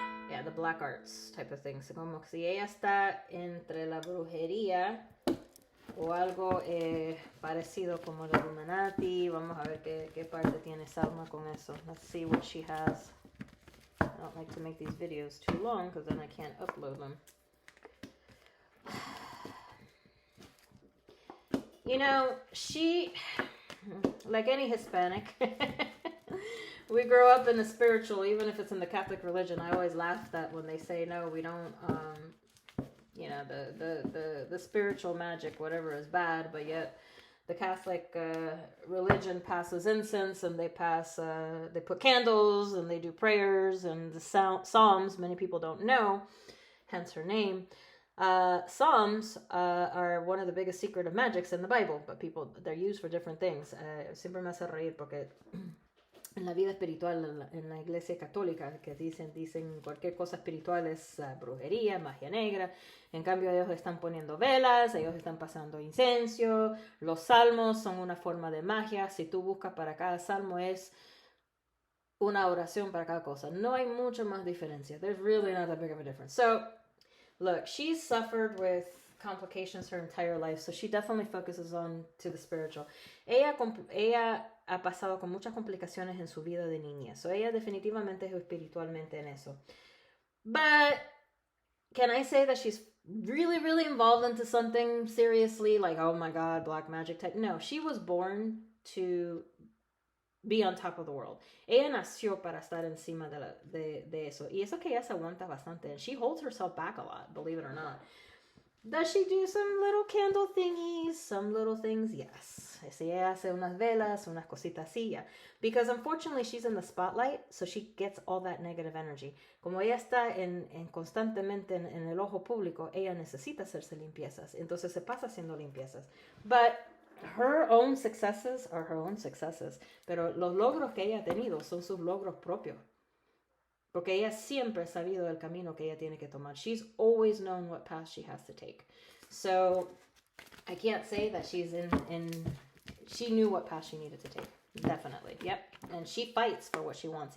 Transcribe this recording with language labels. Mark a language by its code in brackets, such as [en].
[en] Yeah, the black arts type of thing. [es] So como si ella está entre la brujería o algo parecido como el Illuminati. Vamos a ver qué parte tiene Salma con eso. [en] Let's see what she has. I don't like to make these videos too long because then I can't upload them. You know, she, like any Hispanic, we grow up in the spiritual, even if it's in the Catholic religion. I always laugh that when they say, no, we don't, you know, the spiritual magic, whatever, is bad, but yet the Catholic religion passes incense and they put candles and they do prayers and the Psalms, many people don't know, hence her name. Psalms are one of the biggest secret of magics in the Bible, but they're used for different things. [es] Siempre me hace reír porque en la vida espiritual, en la iglesia católica, que dicen cualquier cosa espiritual es brujería, magia negra. En cambio, ellos están poniendo velas, ellos están pasando incienso. Los salmos son una forma de magia. Si tú buscas para cada salmo es una oración para cada cosa. No hay mucha más diferencia. [en] There's really not that big of a difference. So, look, she's suffered with complications her entire life, so she definitely focuses on to the spiritual. [es] Ella ha pasado con muchas complicaciones en su vida de niña, so ella definitivamente es espiritualmente en eso. [en] But can I say that she's really, really involved into something seriously, like, oh my God, black magic type? No, she was born to be on top of the world. [es] Ella nació para estar encima de eso. Y eso que ella se aguanta bastante. [en] And she holds herself back a lot, believe it or not. Does she do some little candle thingies? Some little things, yes. [es] Si ella hace unas velas, unas cositas así, yeah. [en] Because unfortunately she's in the spotlight, so she gets all that negative energy. [es] Como ella está constantemente en el ojo público, ella necesita hacerse limpiezas. Entonces se pasa haciendo limpiezas. [en] But her own successes are her own successes. [es] Pero los logros que ella ha tenido son sus logros propios. Porque ella siempre ha sabido el camino que ella tiene que tomar. [en] She's always known what path she has to take. So I can't say that she's she knew what path she needed to take. Definitely, yep. And she fights for what she wants.